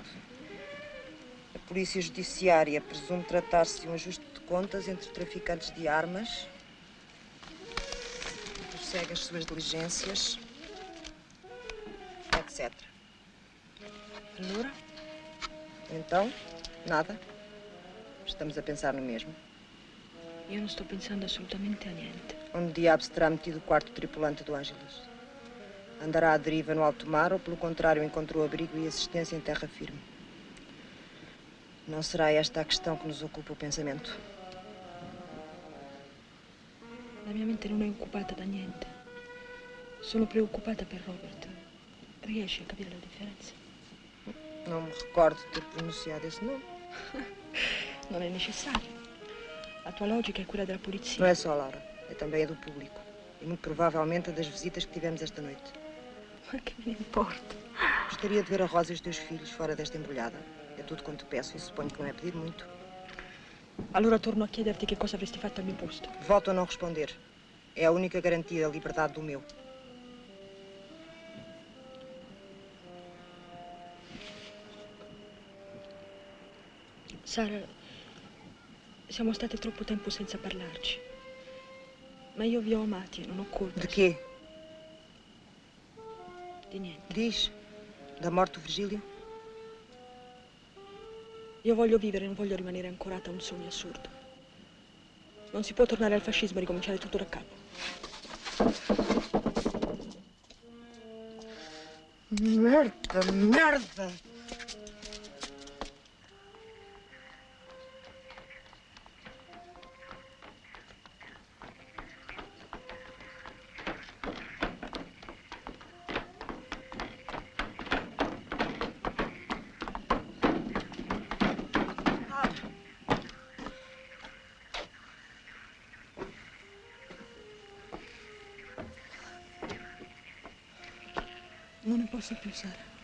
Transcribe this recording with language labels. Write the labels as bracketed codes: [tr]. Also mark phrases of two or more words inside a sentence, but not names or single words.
[pt] A Polícia Judiciária presume tratar-se de um ajuste de contas entre traficantes de armas, prossegue as suas diligências, etc. Allora? Então, nada. Estamos a pensar no mesmo. [it] Io non sto pensando assolutamente a niente. [pt] Onde diabos terá metido o quarto tripulante do Ângelos? Andará à deriva no alto mar ou, pelo contrário, encontrou abrigo e assistência em terra firme? Não será esta a questão que nos ocupa o pensamento? [it] La mia mente non è occupata da niente. Sono preoccupata per Robert. Riesci a capire la differenza? [pt] Não me recordo de ter pronunciado esse nome. [it] Non è necessario. La tua logica è quella della polizia. [pt] Não é só, Laura. É também a do público. E muito provavelmente a das visitas que tivemos esta noite. [it] Ma che me ne importa? [pt] Gostaria de ver a Rosa e os teus filhos fora desta embrulhada. É tudo quanto peço e suponho que não é pedir muito. [it] Allora torno a chiederti che cosa avresti fatto al mio posto. [pt] Volto a não responder. É a única garantia da liberdade do meu. [it] Sara, siamo state troppo tempo senza parlarci. Ma io vi ho amati e non ho colpa. [pt] De quê? [it] Di niente. [pt] Diz. Da morte do Virgílio? [it] Io voglio vivere, non voglio rimanere ancorata a un sogno assurdo. Non si può tornare al fascismo e ricominciare tutto da capo. Merda, merda! Non ne posso più, Sara.